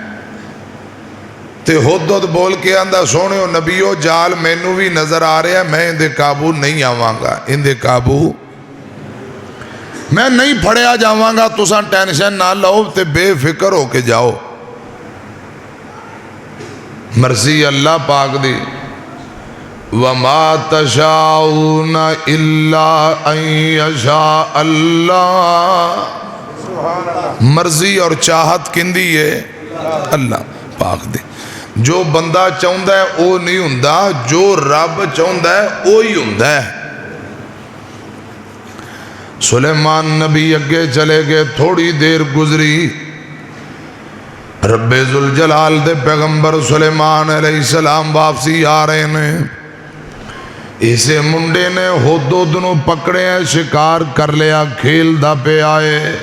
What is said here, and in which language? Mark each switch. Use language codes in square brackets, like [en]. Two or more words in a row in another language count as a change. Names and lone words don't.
[pa] تے ہُد بول کے آندا، سوہنیو نبیو جال مینوں بھی نظر آ رہا، میں ایہدے قابو نہیں آواں گا، ایہدے قابو میں نہیں پھڑیا جاواں گا. تُساں ٹینشن نہ لو تے بے فکر ہو کے جاؤ. مرضی اللہ پاک دی. [ar] وما تشاؤون إلا أن يشاء الله. [pa] مرضی اور چاہت کیندی ہے اللہ پاک دی. جو بندہ چاہتا ہے وہ نہیں ہُندا، جو رب چاہتا ہے وہ ہی ہُندا ہے. سلیمان نبی اگے چلے گئے. تھوڑی دیر گزری، ربِ ذوالجلال دے پیغمبر سلیمان علیہ السلام واپسی آ رہے نے. ایسے منڈے نے ہُد نوں پکڑیا، شکار کر لیا، کھیلدا پے آئے.